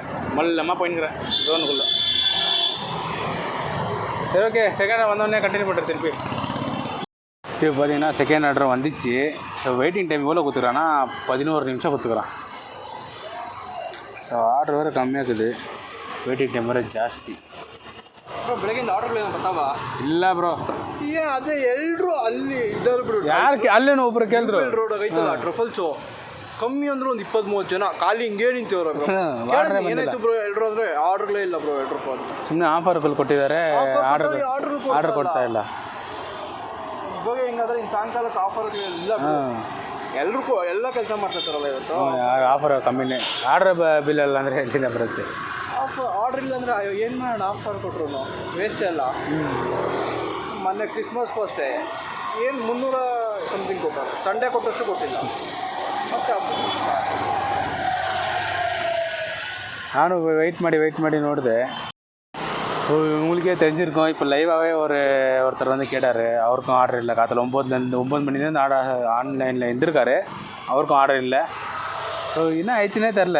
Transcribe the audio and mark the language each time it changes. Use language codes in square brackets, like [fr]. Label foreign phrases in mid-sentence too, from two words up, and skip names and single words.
[ta] மொல்லமாக போயின்னுக்கிறேன் ஜோனுக்குள்ளே. சரி, ஓகே. செகண்ட் ஆர்டர் வந்தோடனே கண்டினியூ பண்ணுறேன் திருப்பி. சரி, பார்த்தீங்கன்னா செகண்ட் ஆர்டர் வந்துச்சு. ஸோ வெயிட்டிங் டைம் எவ்வளோ கொடுத்துக்குறான்னா 11 நிமிஷம் கொடுத்துக்குறான். ஸோ ஆர்டர் வேறு கம்மியாக இருக்குது, வெயிட்டிங் டைம் வேறு ಜಾಸ್ತಿ. [kn] ಬ್ರೋ ಬೆಳಗ್ಗೆಯಿಂದ ಆರ್ಡರ್ಗಳು ಏನೋ ಬರ್ತಾವ? ಇಲ್ಲ ಬ್ರೋ, ಏನು ಅದೇ ಎಲ್ಲರೂ ಅಲ್ಲಿ ಇದ್ದಾರೆ ಬಿಡು. ಯಾರು ಅಲ್ಲೇನೋ ಒಬ್ರು ಕೇಳಿದ್ರು. ರೋಡ್ ಐತಲ್ಲ ಟ್ರಫಲ್ಸು, ಕಮ್ಮಿ ಅಂದ್ರೆ ಒಂದು 20-30 ಜನ ಖಾಲಿ ಹಿಂಗೇ ನಿಂತಿವ್ರು. ಏನಾಯ್ತು ಬ್ರೋ ಎಲ್ಲರೂ ಅಂದರೆ ಆರ್ಡರ್ಗಳೇ ಇಲ್ಲ ಬ್ರೋ. ಎಲ್ಲರೂ ಸುಮ್ಮನೆ ಆಫರ್ಗಳು ಕೊಟ್ಟಿದ್ದಾರೆ, ಆರ್ಡರ್ ಕೊಡ್ತಾ ಇಲ್ಲ. ಇವಾಗ ಹೆಂಗಾದ್ರೆ ಇನ್ನು ಸಾಯಂಕಾಲಕ್ಕೆ ಆಫರ್ಗಳಿಲ್ಲ. ಎಲ್ರಿಗೂ ಎಲ್ಲ ಕೆಲಸ ಮಾಡ್ತಿರ್ತಾರಲ್ಲ ಇವತ್ತು. ಆಫರ್ ಕಮ್ಮಿನೇ. ಆರ್ಡರ್ ಬಿಲ್ ಎಲ್ಲ ಅಂದರೆ ಎಲ್ಲಿಂದ ಬರುತ್ತೆ? ಆರ್ಡರ್ ಇಲ್ಲ ಅಂದರೆ ಏನು ಮಾಡೋಣ, ಆಫರ್ ಕೊಟ್ಟರು ವೇಸ್ಟ್ ಎಲ್ಲ. ಮೊನ್ನೆ ಕ್ರಿಸ್ಮಸ್ಗೂ ಅಷ್ಟೇ ಏನು 300 ಸಮಥಿಂಗ್ ಕೊಟ್ಟರು, ಸಂಡೇ ಕೊಟ್ಟಷ್ಟು ಕೊಟ್ಟಿಲ್ಲ. ಮತ್ತೆ [ta] நானும் வெயிட் பண்ணி நோடுது. உங்களுக்கே தெரிஞ்சிருக்கோம். இப்போ லைவாகவே ஒருத்தர் வந்து கேட்டார். அவருக்கும் ஆர்டர் இல்லை. காலையில் 9 மணிலேருந்து ஆன்லைனில் இருந்திருக்காரு. அவருக்கும் ஆர்டர் இல்லை. ஸோ என்ன ஆயிடுச்சுன்னே தெரில.